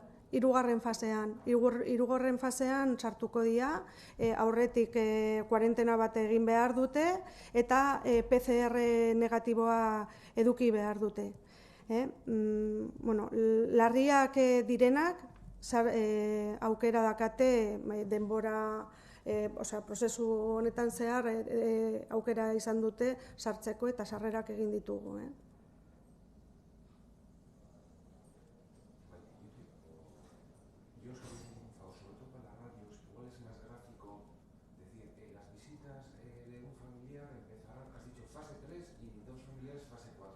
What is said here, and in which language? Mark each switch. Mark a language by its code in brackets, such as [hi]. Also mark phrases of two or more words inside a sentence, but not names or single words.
[eu] Hirugarren fasean sartuko dira, aurretik kuarentena bat egin behar dute eta PCR negatiboa eduki behar dute. Larriak direnak aukera dakate denbora, prozesu honetan zehar aukera izan dute sartzeko eta sarrerak egin ditugu. [es] Yo os quería hacer un favor, sobre todo para las radios, igual es más gráfico decir, las visitas de un familiar empezarán, has dicho fase 3 y dos familiares fase 4.